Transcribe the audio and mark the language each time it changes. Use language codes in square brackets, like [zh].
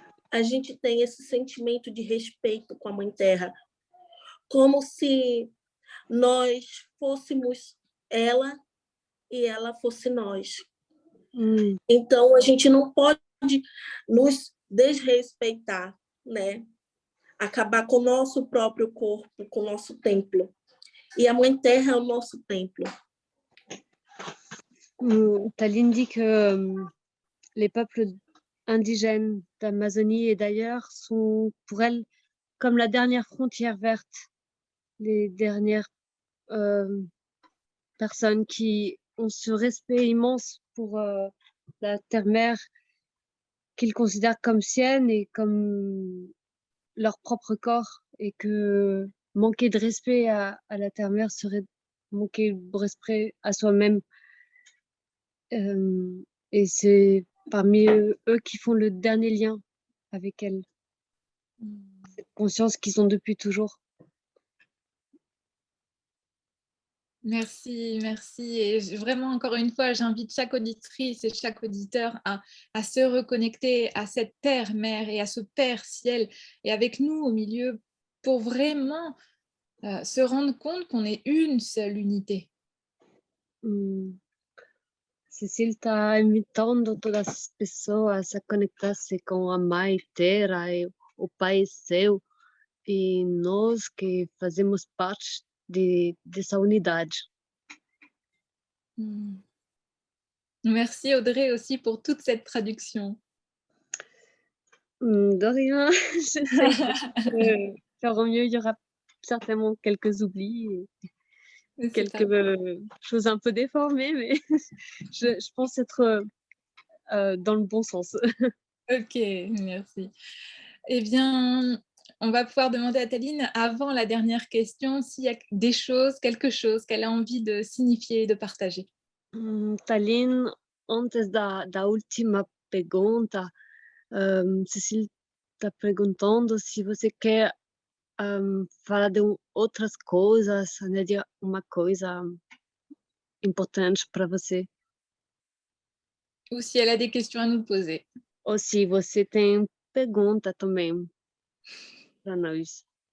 [pt] A gente tem esse sentimento de respeito com a Mãe Terra, como se nós fôssemos ela e ela fosse nós. Então, a gente não pode nos desrespeitar, né? Acabar com o nosso próprio corpo, com o nosso templo. E a Mãe Terra é o nosso templo. [fr] Taline dit que les peuples indigènes d'Amazonie et d'ailleurs sont pour elle comme la dernière frontière verte, les dernières personnes qui ont ce respect immense pour la terre-mère qu'ils considèrent comme sienne et comme leur propre corps, et que manquer de respect à la terre-mère serait manquer de respect à soi-même. Et c'est parmi eux qui font le dernier lien avec elle. Cette conscience qu'ils ont depuis toujours. Merci, merci. Et vraiment, encore une fois, j'invite chaque auditrice et chaque auditeur à se reconnecter à cette terre-mère et à ce Père ciel, et avec nous au milieu, pour vraiment se rendre compte qu'on est une seule unité. [pt] Cecile está invitando a todas as pessoas a conectar-se com a Mãe Terra e o Pai Céu, e nós que fazemos parte dessa unidade. [fr] Merci Audrey aussi pour toute cette traduction. De rien, j'essaie de faire au mieux. Il y aura certainement quelques oublis, quelques choses un peu déformées, mais je pense être dans le bon sens. Ok, merci. Eh bien, on va pouvoir demander à Taline, avant la dernière question, s'il y a des choses, quelque chose qu'elle a envie de signifier et de partager. [pt] Taline, antes da última pergunta, Cecile está perguntando se você quer falar de outras coisas, añadir uma coisa importante para você. [fr] Ou si elle a des questions à nous poser. [pt] Ou se você tem pergunta também para nós.